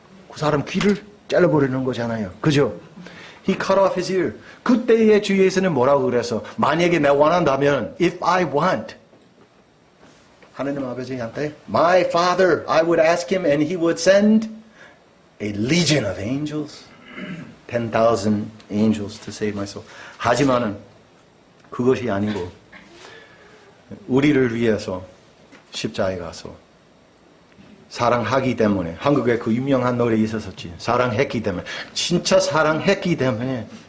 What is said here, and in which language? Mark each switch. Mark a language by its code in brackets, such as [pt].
[ko] 그 사람 귀를 잘라버리는 거잖아요. 그죠? [en] He cut off his ear. [ko] 그때의 주 예수는 뭐라고 그래서 만약에 내가 원한다면 [en] if I want [ko] 하느님 아버지한테 [en] My Father, I would ask Him and He would send a legion of angels, 10,000 angels to save my soul. [ko] 하지만은 그것이 아니고 우리를 위해서 십자가에 가서 사랑하기 때문에 한국에 그 유명한 노래 있었었지. 사랑했기 때문에. 진짜 사랑했기 때문에.